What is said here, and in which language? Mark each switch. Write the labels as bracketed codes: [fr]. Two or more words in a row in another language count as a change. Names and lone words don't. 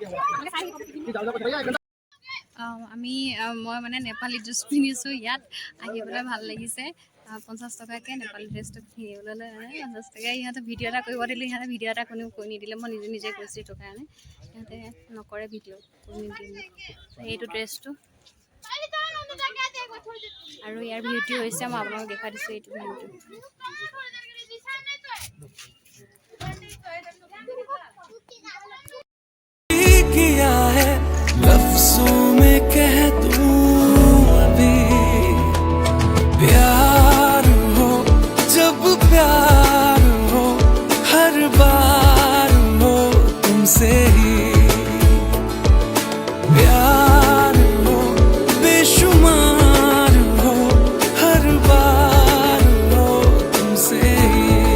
[as] মই মানে নেপালী ড্ৰেছ পিন্ধিছোঁ ইয়াত আহি পেলাই ভাল লাগিছে 50 টকাকৈ নেপালী ড্ৰেছটো কিনিবলৈ লৈ 50 টকা ইহঁতে ভিডিঅ' এটা কৰিব দিলে ইহঁতে ভিডিঅ' এটা কোনেও কৰি নিদিলে মই নিজে কৰিছোঁ এইটো কাৰণে ইহঁতে নকৰে ভিডিঅ' কৰি নিদিলে এইটো ড্ৰেছটো আৰু ইয়াৰ ভিউটো হৈছে মই আপোনালোকক দেখাই দিছোঁ এইটো ভিউটো [hi] किया है लफ्जों में कह दूं अभी प्यार हो जब प्यार हो हर बार हो तुमसे ही प्यार हो बेशुमार हो हर बार हो तुमसे ही